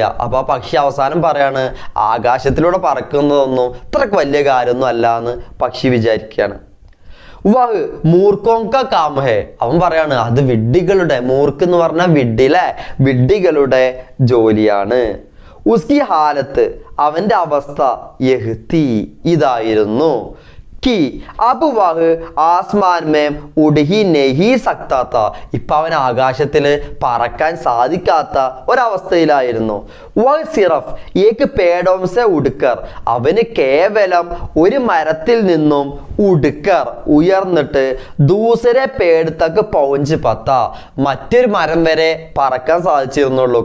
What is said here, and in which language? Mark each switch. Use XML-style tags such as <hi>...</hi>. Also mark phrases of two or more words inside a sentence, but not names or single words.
<ml>അപ്പൊ ആ പക്ഷി അവസാനം പറയാണ് ആകാശത്തിലൂടെ പറക്കുന്നതൊന്നും ഇത്രക്ക് വലിയ കാര്യമൊന്നും അല്ല എന്ന് പക്ഷി വിചാരിക്കുകയാണ്.</ml> <hi>वह मूर्खों का काम है,</hi> <ml>അവൻ പറയാണ് അത് വിഡ്ഢികളുടെ, മൂർക്ക് എന്ന് പറഞ്ഞാൽ വിഡ്ഢിലെ, വിഡ്ഢികളുടെ ജോലിയാണ്.</ml> <hi>उसकी हालत,</hi> <ml>അവന്റെ അവസ്ഥ</ml> <hi>यह थी,</hi> <ml>ഇതായിരുന്നു.</ml> <hi>कि अब वह आसमान में उड़ ही नहीं सकता था,</hi> <ml>ഇപ്പൊ അവൻ ആകാശത്തിൽ പറക്കാൻ സാധിക്കാത്ത ഒരവസ്ഥയിലായിരുന്നു.</ml> <hi>वह सिर्फ एक पेड़ों से उड़कर,</hi> <ml>അവന് കേവലം ഒരു മരത്തിൽ നിന്നും ഉടുക്കർ ഉയർന്നിട്ട്</ml> <hi>दूसरे पेड़ तक पहुँच पाता,</hi> <ml>മറ്റൊരു മരം വരെ പറക്കാൻ സാധിച്ചിരുന്നുള്ളൂ.</ml>